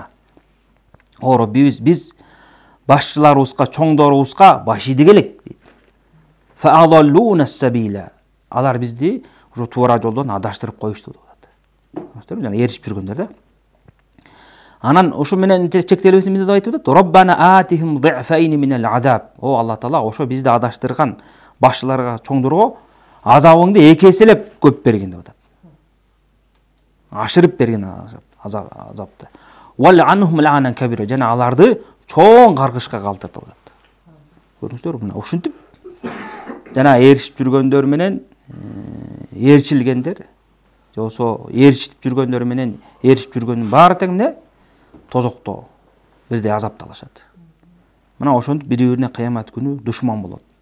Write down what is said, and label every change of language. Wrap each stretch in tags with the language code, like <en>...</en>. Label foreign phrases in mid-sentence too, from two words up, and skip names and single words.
<ky>О Роббибиз, биз башчыларыбызга, чоңдорубузга баш ийдик элек дейт.</ky> <ar>فأضلونا السبيلا.</ar> <ky>Алар бизди ушу туура жолдон адаштырып коюшту деп атат. Жана ээрчип жүргөндөр да. Анан ушу менен чектелбесин деп айтып атат.</ky> <ar>ربنا آتهم ضعفين من العذاب.</ar> <ky>О Алла Таала, ошо бизди адаштырган башчыларга, чоңдорго азабыңды эки эселеп көп берген деп атат. Ашырып берген азапты.</ky> <ar>والعنهم لعنا كبيرا.</ar> <ky>Жана аларды чоң каргышка калтырды деп атат. Көрдүңүздөрбү? Мына ушинтип жана ээрчип жүргөндөр менен ээрчилгендер, жосо ээрчитип жүргөндөр менен ээрчип жүргөндүн баары тең эмне? Тозокто бизди азапталышат. Мына ошентип бири-бирине кыямат күнү душман болот.</ky>